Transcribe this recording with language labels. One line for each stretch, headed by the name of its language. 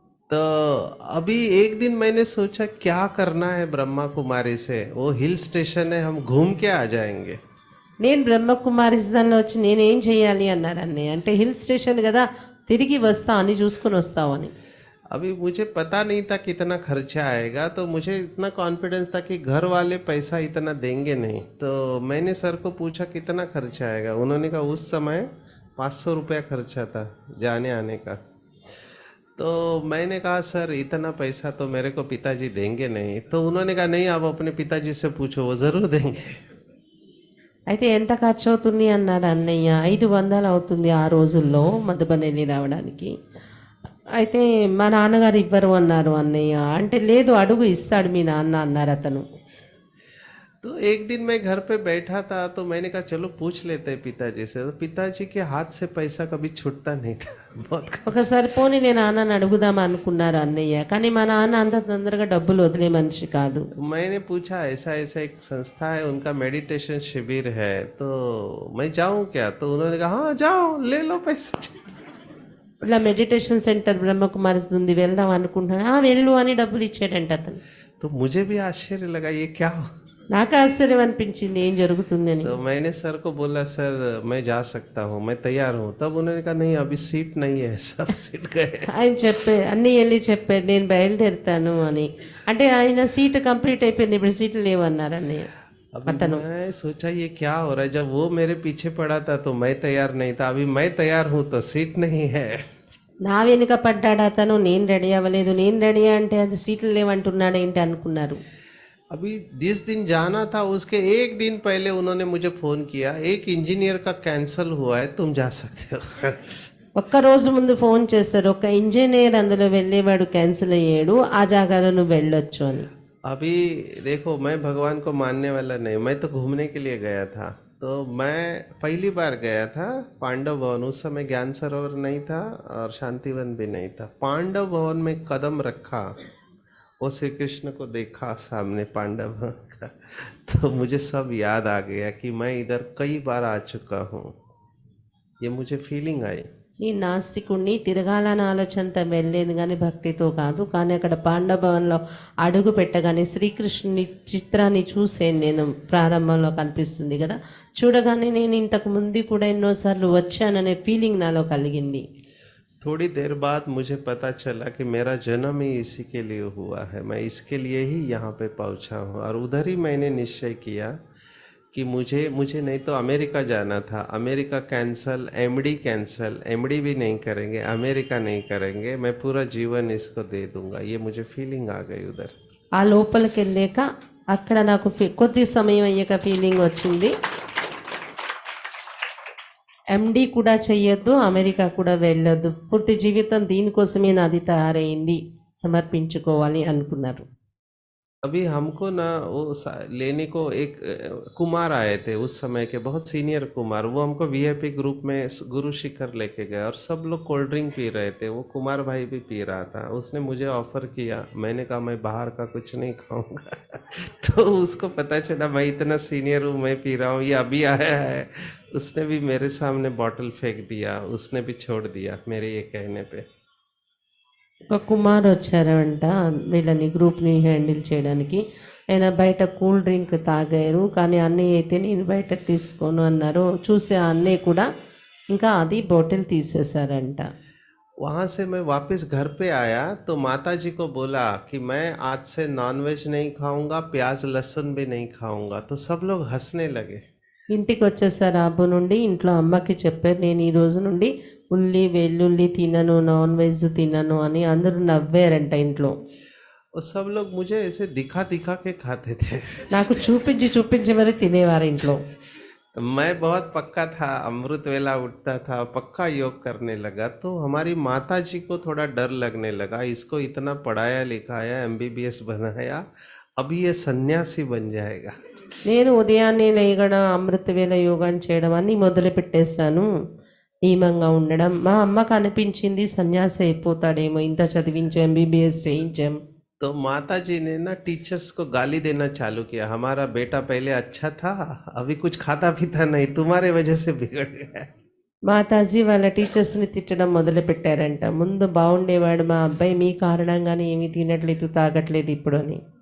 Hindi: तो अभी एक दिन मैंने सोचा क्या करना है ब्रह्मा कुमारी से, वो हिल स्टेशन है, हम घूम के आ जाएंगे।
Telugu: నేను బ్రహ్మకుమారిస్దాన్లో వచ్చి నేనేం చేయాలి అన్నారు అన్నయ్య. అంటే హిల్ స్టేషన్ కదా, తిరిగి వస్తా అని చూసుకొని వస్తావు అని.
Hindi: अभी मुझे पता नहीं था कितना खर्चा आएगा, तो मुझे इतना कॉन्फिडेंस था कि घर वाले पैसा इतना देंगे नहीं। तो मैंने सर को पूछा कितना खर्चा आएगा, उन्होंने कहा उस समय 500 रुपया खर्चा था जाने आने का। तो मैंने कहा सर इतना पैसा तो मेरे को पिताजी देंगे नहीं। तो उन्होंने कहा नहीं, आप अपने पिताजी से पूछो, वो ज़रूर देंगे।
Telugu: అయితే ఎంత ఖర్చు అవుతుంది అన్నారు అన్నయ్య. 500 అవుతుంది ఆ రోజుల్లో మధుబన్ వెళ్ళి రావడానికి. అయితే మా నాన్నగారు ఇవ్వరు అన్నారు అన్నయ్య. అంటే లేదు, అడుగు, ఇస్తాడు మీ నాన్న అన్నారు అతను.
Hindi: तो एक दिन मैं घर पे बैठा था, तो मैंने कहा चलो पूछ लेते हैं पिताजी से। तो पिताजी के हाथ से पैसा कभी छूटता नहीं था, बहुत
Telugu: ఒకసారి పోనీ నేను నాన్నని అడుగుదాం అనుకున్నారు అన్నయ్య. కానీ మా నాన్న అంత తొందరగా డబ్బులు వదిలే మనిషి కాదు.
Hindi: मैंने पूछा ऐसा ऐसा एक संस्था है, उनका मेडिटेशन शिविर है, तो मैं जाऊं क्या? तो उन्होंने कहा हाँ जाओ, ले लो पैसा।
Telugu: ఇలా మెడిటేషన్ సెంటర్ బ్రహ్మకుమారిస్ ఉంది, వెళ్దాం అనుకుంటున్నాను. వెళ్ళు అని డబ్బులు ఇచ్చాడంట అతను.
Hindi: तो मुझे भी आश्चर्य लगा ये क्या हो।
Telugu: నాకు ఆశ్చర్యం అనిపించింది ఏం జరుగుతుంది అని.
Hindi: तो मैंने सर को बोला सर मैं जा सकता हूँ, मैं तैयार हूँ। तब उन्होंने कहा नहीं अभी सीट नहीं है, सब सीट गए।
Telugu: ఆయన అన్నీ వెళ్ళి చెప్పారు నేను బయలుదేరుతాను అని. అంటే ఆయన సీట్ కంప్లీట్ అయిపోయింది, ఇప్పుడు సీట్లు లేవు అన్నారు అన్నయ్య.
Hindi: अभी मैं सोचा ये क्या हो रहा है, जब वो मेरे पीछे पड़ा था तो मैं तैयार नहीं था, अभी मैं तैयार हूँ तो सीट नहीं है।
Telugu: నా వెనుక పడ్డాడు అతను, నేను రెడీ అవ్వలేదు. నేను రెడీ అంటే అది సీట్లు లేవంటున్నాడు ఏంటి అనుకున్నారు.
Hindi: अभी जिस दिन जाना था उसके एक दिन पहले उन्होंने मुझे फ़ोन किया, एक इंजीनियर का कैंसिल हुआ है, तुम जा सकते हो।
Telugu: ఒక్క రోజు ముందు ఫోన్ చేస్తారు, ఒక ఇంజనీర్ అందులో వెళ్ళేవాడు క్యాన్సిల్ అయ్యాడు, ఆ జాగాలో నువ్వు వెళ్ళొచ్చు అని.
Hindi: अभी देखो मैं भगवान को मानने वाला नहीं, मैं तो घूमने के लिए गया था। तो मैं पहली बार गया था पांडव भवन, उस समय ज्ञान सरोवर नहीं था और शांतिवन भी नहीं था। पांडव भवन में कदम रखा, वो श्री कृष्ण को देखा सामने पांडव भवन का, तो मुझे सब याद आ गया कि मैं इधर कई बार आ चुका हूँ, ये मुझे फीलिंग आई।
Telugu: ఈ నాస్తికుణ్ణి తిరగాలని ఆలోచనతో వెళ్ళేది కానీ భక్తితో కాదు. కానీ అక్కడ పాండభవన్లో అడుగు పెట్టగానే శ్రీకృష్ణుని చిత్రాన్ని చూసే నేను, ప్రారంభంలో కనిపిస్తుంది కదా, చూడగానే నేను ఇంతకు ముందు కూడా ఎన్నోసార్లు వచ్చాననే ఫీలింగ్ నాలో కలిగింది.
Hindi: थोड़ी देर बाद मुझे पता चला कि मेरा जन्म ही इसी के लिए हुआ है, मैं इसके लिए ही यहाँ पे पहुँचा हूँ। और उधर ही मैंने निश्चय किया कि मुझे नहीं तो अमेरिका जाना था, America cancel, MD cancel, MD भी नहीं करेंगे, अमेरिका नहीं करेंगे, मैं पूरा जीवन इसको दे दूंगा, ये मुझे फीलिंग आ गई उधर।
Telugu: ఆ లోపలికి వెళ్ళాక అక్కడ నాకు కొద్ది సమయం అయ్యాక ఫీలింగ్ వచ్చింది, ఎండి కూడా చెయ్యొద్దు, అమెరికా కూడా వెళ్ళొద్దు, పూర్తి జీవితం దీనికోసమే నాది తయారైంది, సమర్పించుకోవాలి అనుకున్నారు.
Hindi: अभी हमको ना वो लेने को एक कुमार आए थे उस समय के, बहुत सीनियर कुमार, वो हमको वीआईपी ग्रुप में गुरु शिखर लेके गए और सब लोग कोल्ड ड्रिंक पी रहे थे, वो कुमार भाई भी पी रहा था। उसने मुझे ऑफ़र किया, मैंने कहा मैं बाहर का कुछ नहीं खाऊंगा। तो उसको पता चला मैं इतना सीनियर हूँ, मैं पी रहा हूँ, ये अभी आया है। उसने भी मेरे सामने बॉटल फेंक दिया, उसने भी छोड़ दिया मेरे ये कहने पे।
Telugu: ఒక కుమార్ వచ్చారంట వీళ్ళని గ్రూప్ని హ్యాండిల్ చేయడానికి. ఆయన బయట కూల్ డ్రింక్ తాగారు, కానీ అన్నయ్య అయితే నేను బయట తీసుకోను అన్నారు. చూసే అన్నయ్య కూడా ఇంకా అది బాటిల్ తీసేశారంట.
Hindi: वहाँ से मैं वापस घर पे आया तो माता जी को बोला कि मैं आज से नॉनवेज नहीं खाऊंगा, प्याज लहसुन भी नहीं खाऊंगा। तो सब लोग हंसने लगे।
Telugu: ఇంటికి వచ్చేసారు అబ్బు నుండి. ఇంట్లో అమ్మకి చెప్పారు నేను ఈ రోజు నుండి ఉల్లి వెల్లుల్లి తినను, నాన్ వెజ్ తినను అని. అందరూ నవ్వారంట ఇంట్లో.
Hindi: और सब लोग मुझे ऐसे दिखा दिखा के खाते थे।
Telugu: నాకు చూపించి చూపించి మరి తినేవారు ఇంట్లో.
Hindi: तो मैं बहुत पक्का था, अमृत वेला उठता था, पक्का योग करने लगा, तो हमारी माता जी को थोड़ा डर लगने लगा, इसको इतना पढ़ाया लिखाया, एमबीबीएस बनाया, अभी ये सन्यासी बन जाएगा।
Telugu: నేను ఉదయాన్నే లేయడం అమృతవేళ యోగాన్ చేయడం అన్ని మొదలు పెట్టేశాను. నియమంగా ఉండడం. మా అమ్మకు అనిపించింది సన్యాసి అయిపోతాడేమో, ఇంత చదివించాం, ఎంబీబీఎస్ చేయించాం.
Hindi: तो माता जी ने ना टीचर्स को गाली देना चालू किया, हमारा बेटा पहले अच्छा था, अभी कुछ खाता पीता नहीं, तुम्हारे वजह से बिगड़ गया है।
Telugu: మాతాజీ వాళ్ళ టీచర్స్ని తిట్టడం మొదలు పెట్టారంట. ముందు బాగుండేవాడు మా అబ్బాయి, మీ కారణంగానే ఏమీ తినట్లేదు తాగట్లేదు ఇప్పుడు అని.